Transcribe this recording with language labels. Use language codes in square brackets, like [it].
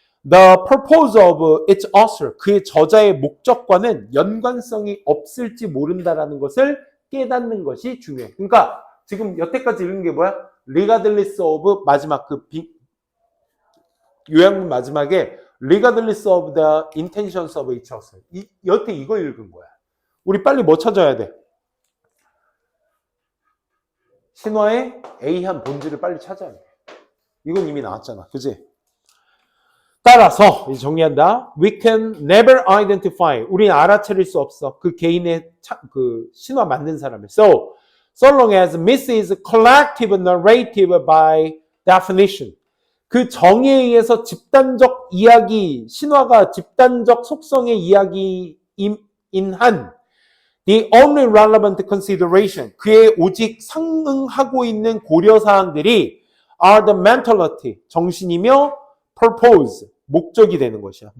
[en] The purpose of its author, [ko] 그의 저자의 목적과는 연관성이 없을지 모른다라는 것을 깨닫는 것이 중요해. 그러니까 지금 여태까지 읽은 게 뭐야? [en] Regardless of [ko] 마지막 그 요약문 마지막에 [en] Regardless of the intentions of its author. [ko] 여태 이거 읽은 거야. 우리 빨리 뭐 찾아야 돼? 신화의 A한 본질을 빨리 찾아야 돼. 이건 이미 나왔잖아. 그지? 따라서 이제 정리한다. [en] We can never identify. [ko] 우리는 알아차릴 수 없어. 그 개인의 그 신화 만든 사람을. [en] So long as myth is collective narrative by definition. [ko] 그 정의에 의해서 집단적 이야기, 신화가 집단적 속성의 이야기인 한 [en] the only relevant consideration, [ko] 그의 오직 상응하고 있는 고려사항들이 [en] are the mentality, [ko] 정신이며 purpose, 목적이 되는 것이야.